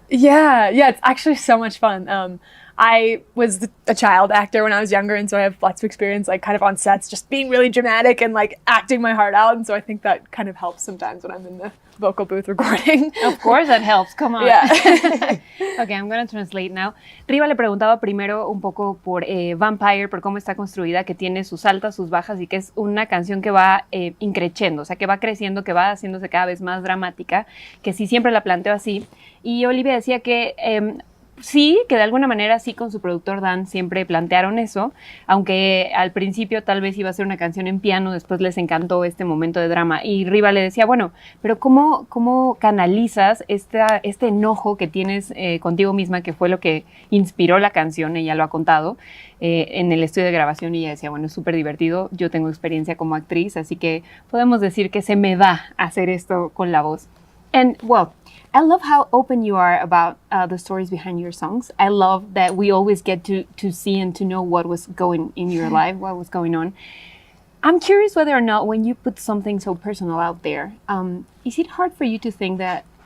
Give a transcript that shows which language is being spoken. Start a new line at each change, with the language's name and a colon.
English: Yeah, it's actually so much fun. I was a child actor when I was younger, and so I have lots of experience, like kind of on sets, just being really dramatic and like acting my heart out. And so I think that kind of helps sometimes when I'm in the vocal booth recording. Of course that helps, come on. Yeah. Okay, I'm going to translate now.
Spanish: Riva le preguntaba primero un poco por Vampire, por cómo está construida, que tiene sus altas, sus bajas y que es una canción que va increciendo, o sea, que va creciendo, que va haciéndose cada vez más dramática, que sí siempre la planteo así. Y Olivia decía que sí, que de alguna manera sí con su productor Dan siempre plantearon eso, aunque al principio tal vez iba a ser una canción en piano, después les encantó este momento de drama. Y Riva le decía, bueno, pero ¿cómo canalizas este enojo que tienes contigo misma, que fue lo que inspiró la canción? Ella lo ha contado en el estudio de grabación y ella decía, bueno, es súper divertido, yo tengo experiencia como actriz, así que podemos decir que se me da hacer esto con la voz.
English: And, well, I love how open you are about the stories behind your songs. I love that we always get to see and to know what was going in your life, what was going on. I'm curious whether or not when you put something so personal out there, is it hard for you to think that